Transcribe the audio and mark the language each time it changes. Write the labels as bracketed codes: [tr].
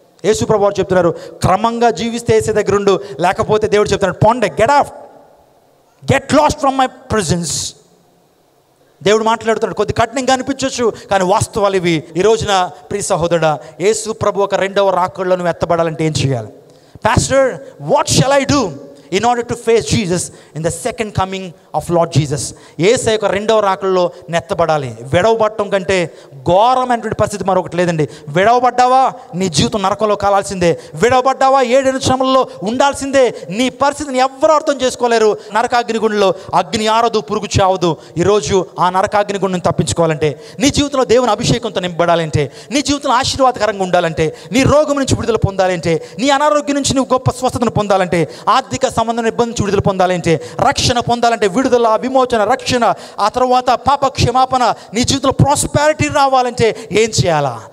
[te] యేసు ప్రభు వారు చెప్తున్నారు, క్రమంగా జీవిస్తే యేసు దగ్గర ఉండు, లేకపోతే దేవుడు చెప్తున్నాడు పొండే, [en] Get off, get lost from my presence. [te] దేవుడు మాట్లాడుతున్నాడు. కొద్ది కఠినంగా అనిపించవచ్చు కానీ వాస్తవాలు ఇవి. ఈ రోజున ప్రియ సహోదరుడా, యేసు ప్రభు ఒక 2వ రాకడలో నువ్వు ఎత్తబడాలంటే ఏం చేయాలి? [en] Pastor, what shall I do in order to face Jesus in the second coming of Lord Jesus? [te] యేసయ్య యొక్క 2వ రాకడలో నెత్తబడాలి. విడవబడటం కంటే ఘోరమైనటువంటి పరిస్థితి మరొకటి లేదండి. విడవబడ్డావా నీ జీవితం నరకంలో కాలాల్సిందే. విడవబడ్డావా 7 శ్రమల్లో ఉండాల్సిందే. నీ పరిస్థితిని ఎవ్వరూ అర్థం చేసుకోలేరు. నరకాగ్నిగుండంలో అగ్ని ఆరదు, పురుగు చావదు. ఈరోజు ఆ నరకాగ్నిగుండం తప్పించుకోవాలంటే, నీ జీవితంలో దేవుని అభిషేకంతో నింపబడాలంటే, నీ జీవితంలో ఆశీర్వాదకరంగా ఉండాలంటే, నీ రోగం నుంచి విడుదల పొందాలంటే, నీ అనారోగ్యం నుంచి నువ్వు గొప్ప స్వస్థతను పొందాలంటే, ఆర్థిక సంబంధం ఇబ్బంది నుంచి విడుదల పొందాలంటే, రక్షణ పొందాలంటే, విడుదల, విమోచన, రక్షణ, ఆ తర్వాత పాప క్షమాపణ, నీ జీవితంలో ప్రాస్పారిటీ రావాలంటే ఏం చేయాలా?